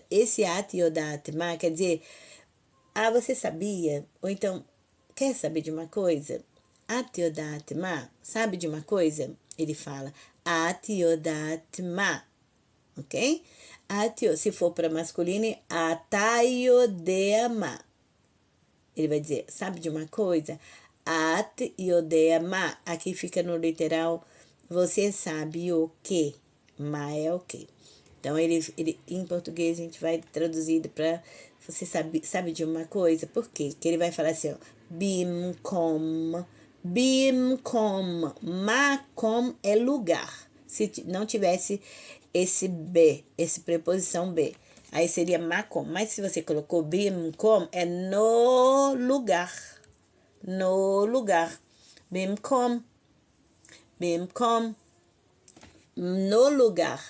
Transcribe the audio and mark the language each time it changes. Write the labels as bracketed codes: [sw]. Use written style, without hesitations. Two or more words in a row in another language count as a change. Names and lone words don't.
[pt] Esse [he] את יודעת מה [pt] quer dizer, você sabia? Ou então, quer saber de uma coisa? [he] את יודעת מה, [pt] sabe de uma coisa? Ele fala [he] את יודעת מה, [pt] ok? Se for para masculino, [he] אתה יודע מה. [pt] Ele vai dizer, sabe de uma coisa? [he] את יודע מה. [pt] Aqui fica no literal, você sabe o que? Ma é o que? Então, ele em português a gente vai traduzido para você sabe de uma coisa? Por quê? Que ele vai falar assim, ó, bimkom, makom é lugar. Se não tivesse esse B, esse preposição B, aí seria makom. Mas se você colocou bimkom, é no lugar. No lugar. Bimkom, no lugar.